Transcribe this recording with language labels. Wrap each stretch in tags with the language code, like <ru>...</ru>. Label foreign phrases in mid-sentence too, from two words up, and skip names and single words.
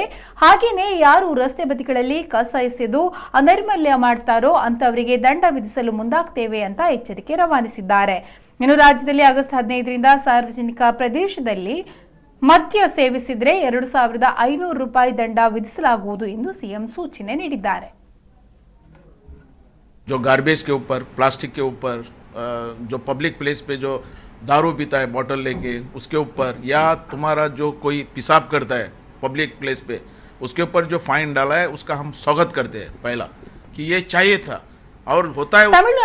<kn>ಹಾಗೇನೆ ಯಾರು ರಸ್ತೆ ಬದಿಗಳಲ್ಲಿ ಕಸ ಎಸೆದು ಅನೈರ್ಮಲ್ಯ ಮಾಡ್ತಾರೋ ಅಂತವರಿಗೆ ದಂಡ ವಿಧಿಸಲು ಮುಂದಾಗ್ತೇವೆ ಅಂತ ಎಚ್ಚರಿಕೆ ರವಾನಿಸಿದ್ದಾರೆ. ಇನ್ನು ರಾಜ್ಯದಲ್ಲಿ ಆಗಸ್ಟ್ 15ರಿಂದ ಸಾರ್ವಜನಿಕ ಪ್ರದೇಶದಲ್ಲಿ ಮದ್ಯ ಸೇವಿಸಿದ್ರೆ 2500 ರೂಪಾಯಿ ದಂಡ ವಿಧಿಸಲಾಗುವುದು ಎಂದು ಸಿಎಂ ಸೂಚನೆ ನೀಡಿದ್ದಾರೆ.</kn> <hi>जो गार्बेज के ऊपर, प्लास्टिक के ऊपर, जो</hi> <en>public place</en> <hi>पे जो दारू पीता है बॉटल लेके उसके ऊपर, या तुम्हारा जो कोई पेशाब करता है</hi> <en>public place</en> <hi>पे उसके ऊपर जो फाइन डाला है उसका हम स्वागत करते हैं पहला कि ये चाहिए था और होता है।</hi>